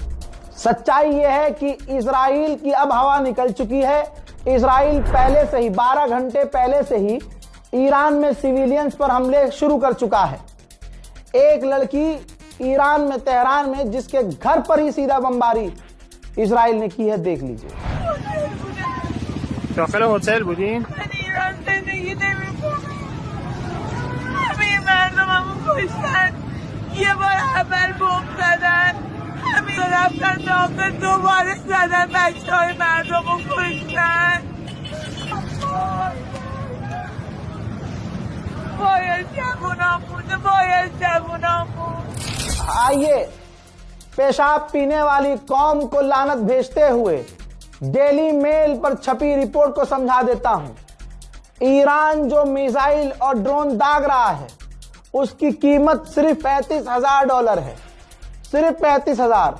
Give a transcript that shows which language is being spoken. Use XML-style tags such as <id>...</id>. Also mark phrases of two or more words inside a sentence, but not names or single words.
<hi>सच्चाई यह है कि इजराइल की अब हवा निकल चुकी है। इजराइल पहले से ही 12 घंटे पहले से ही ईरान में सिविलियंस पर हमले शुरू कर चुका है। एक लड़की ईरान में, तेहरान में, जिसके घर पर ही सीधा बमबारी इजराइल ने की है, देख लीजिए।</hi> <fa>داخل هتل بودین؟ من ایران زندگی نمی‌کنم. همه مردممو کشتن. یه بار اول بمب زدن. همین رفتن داخل، دوباره زدن، بچه‌های مردمو کشتن. باید جوونام مونده، باید جوونام مونده.</fa> <hi>आइए पेशाब पीने वाली कौम को लानत भेजते हुए डेली मेल पर छपी रिपोर्ट को समझा देता हूं। ईरान जो मिसाइल और ड्रोन दाग रहा है उसकी कीमत सिर्फ $35,000 है, सिर्फ 35,000।</hi>